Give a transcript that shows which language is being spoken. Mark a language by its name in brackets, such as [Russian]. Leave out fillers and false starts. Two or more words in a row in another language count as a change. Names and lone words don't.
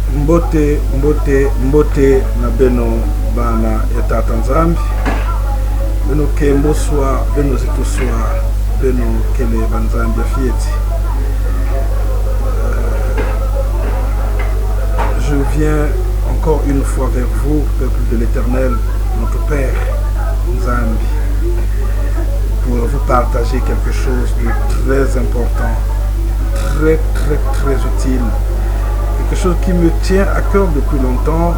[Kituba (Democratic Republic of Congo)] Mbote na beno bana ya Tata Nzambi. Beno kembo swa, beno zitu swa, beno kele banzambi ya fieti. [French] Je viens encore une fois vers vous, peuple de l'Éternel, notre Père Nzambi, pour vous partager quelque chose de très important, très utile, quelque chose qui me tient à cœur depuis longtemps.